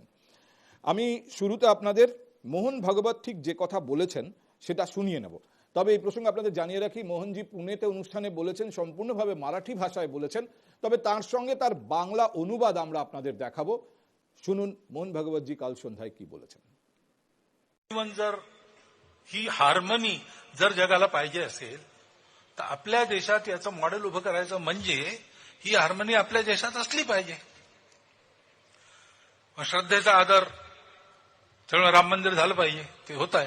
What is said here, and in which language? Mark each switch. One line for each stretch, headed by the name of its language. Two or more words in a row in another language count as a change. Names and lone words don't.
Bangla: আমি শুরুতে আপনাদের মোহন ভাগবত ঠিক যে কথা বলেছেন সেটা শুনিয়ে নেব। তবে এই প্রসঙ্গে আপনাদের জানিয়ে রাখি, মোহনজি পুনেতে অনুষ্ঠানে বলেছেন সম্পূর্ণভাবে মারাঠি ভাষায় বলেছেন, তবে তার সঙ্গে তার বাংলা অনুবাদ আমরা আপনাদের দেখাবো। শুনুন মোহন ভাগবতজি কাল সন্ধ্যায় কি বলেছেন।
Marathi: जर ही हार्मनी जर जगाला पाहिजे असेल तर आपल्या देशात याचं मॉडेल उभं करायचं म्हणजे ही हार्मनी आपल्या देशात असली पाहिजे. श्रद्धेचा आदर सगळं राम मंदिर झालं पाहिजे, ते होत आहे.